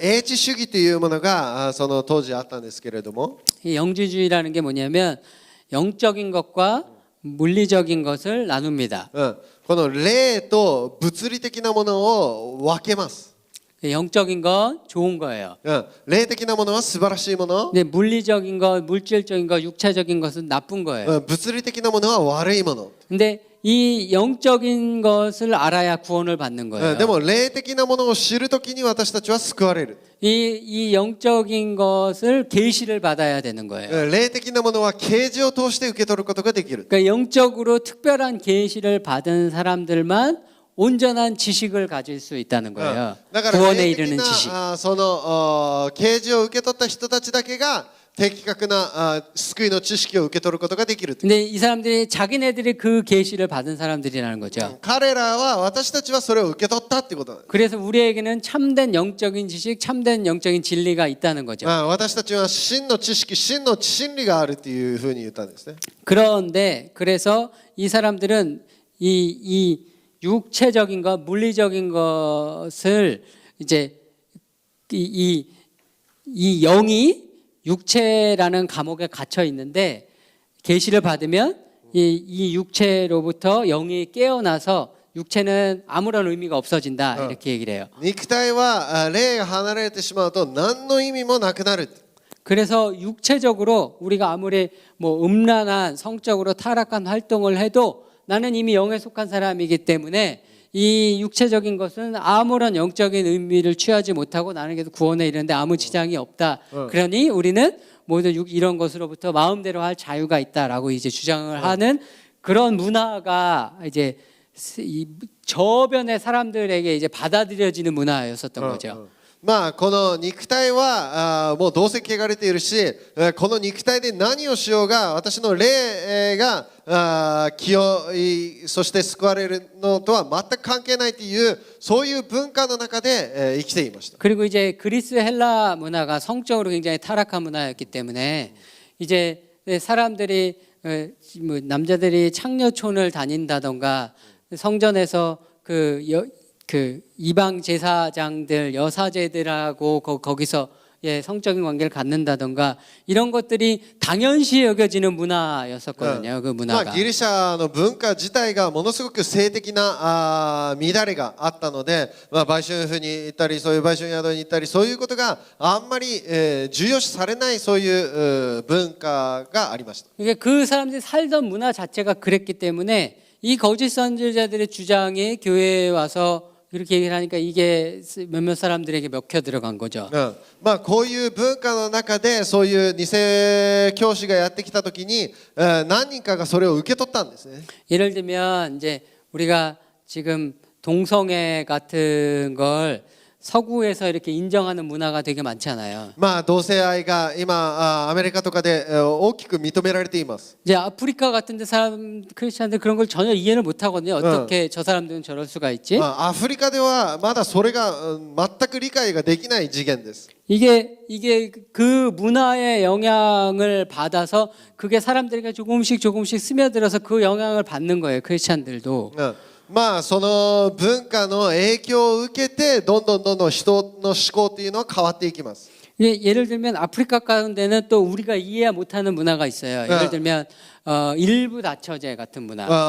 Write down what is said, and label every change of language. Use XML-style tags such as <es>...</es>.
<ja>英知主義というものがその当時あったんですけれども</ja> <ko>이 영지주의라는 게 뭐냐면 영적인 것과 물리적인 것을 나눕니다.</ko> <ja>この霊と物理的なものを分けます</ja> <ko>영적인 건 좋은 거예요.</ko> <ja>霊的なものは素晴らしいもの</ja> <ko>근데 물리적인 것, 물질적인 것, 육체적인 것은 나쁜 거예요.</ko> <ja>物理的なものは悪いもの</ja> <ko>근데 이 영적인 것을 알아야 구원을 받는 거예요.</ko> <ja>でも霊的なものを知るときに私たちは救われる</ja> <ko>이 영적인 것을 계시를 받아야 되는 거예요.</ko> <ja>霊的なものは啓示を通して受け取ることができる</ja> <ko>그러니까 영적으로 특별한 계시를 받은 사람들만 온전한 지식을 가질 수 있다는 거예요.</ko> <ja>だから</ja> <ko>구원에</ko> <ja>霊的</ja> <ko>이르는 지식.</ko> <ja>なその啓示を受け取った人たちだけが的確な救いの知識を受け取ることができる</ja> <ko>근데 이 사람들이 자기네들이 그 계시를 받은 사람들이라는 거죠.</ko> <ja>彼らは私たちはそれを受け取ったってことなんです</ja> <ko>그래서 우리에게는 참된 영적인 지식, 참된 영적인 진리가 있다는 거죠.</ko> <ja>私たちは真の知識真の真理があるっていうふうに言ったんですね</ja> <ko>그런데 그래서 이 사람들은 이 육체적인 것, 물리적인 것을 이제 이 영이 육체라는 감옥에 gat혀 있는데 계시를 받으면 이 육체로부터 영이 깨어나서 육체는 아무런 의미가 없어진다 이렇게 얘기를 해요.</ko> <ja>肉体は霊が離れてしまうと何の意味もなくなる</ja> <ko>그래서 육체적으로 우리가 아무리 뭐 음란한 성적으로 타락한 활동을 해도 나는 이미 영에 속한 사람이기 때문에 이 육체적인 것은 아무런 영적인 의미를 취하지 못하고 나는 계속 구원에 이르는데 아무 지장이 없다. 그러니 우리는 모두 이런 것으로부터 마음대로 할 자유가 있다라고 이제 주장을 하는 그런 문화가 이제 이 저변의 사람들에게 이제 받아들여지는 문화였었던 거죠.</ko> <ja>まあこの肉体はもうどうせ汚れているしこの肉体で何をしようが私の霊が清いそして救われるのとは全く関係ないというそういう文化の中で生きていました</ja> <ko>그리고 이제 그리스 헬라 문화가 성적으로 굉장히 타락한 문화였기 때문에 이제 사람들이 뭐 남자들이 창녀촌을 다닌다던가 성전에서 그 이방 제사장들 여사제들하고 거기서 성적인 관계를 갖는다던가 이런 것들이 당연시 여겨지는 문화였었거든요. 그</ko> <ja>まあ</ja> <ko>문화가.</ko> <ja>ギリシャの文化自体がものすごく性的な乱れがあったので、まあ、売春婦に行ったりそういう売春宿に行ったりそういうことがあんまり重要視されないそういう文化がありました。</ja> <ko>그러니까 그 사람들이 살던 문화 자체가 그랬기 때문에 이 거짓 선지자들의 주장이 교회에 와서 이렇게 얘기를 하니까 이게 몇몇 사람들에게 먹혀 들어간 거죠.</ko> <ja>まあこういう文化の中でそういう偽教師がやってきた時に何人かがそれを受け取ったんですね。</ja> <ko>예를 들면 이제 우리가 지금 동성애 같은 걸 서구에서 이렇게 인정하는 문화가 되게 많잖아요.</ko> <ja>まあ同性愛が今アメリカとかで大きく認められています。</ja> <ko>이제 아프리카 같은데 사람 크리스천들 그런 걸 전혀 이해를 못 하거든요. 어떻게 저 사람들은 저럴 수가 있지?</ko> <ja>まあアフリカではまだそれが全く理解ができない次元です。</ja> <ko>이게 그 문화의 영향을 받아서 그게 사람들에게 조금씩 스며들어서 그 영향을 받는 거예요. 크리스천들도.</ko> <ja>まあその文化の影響を受けてどんどん人の思考っていうのは変わっていきます。</ja> <ko>예를 들면 아프리카 가운데는 또 우리가 이해 못하는 문화가 있어요. 예를 들면 일부 다처제 같은 문화.</ko>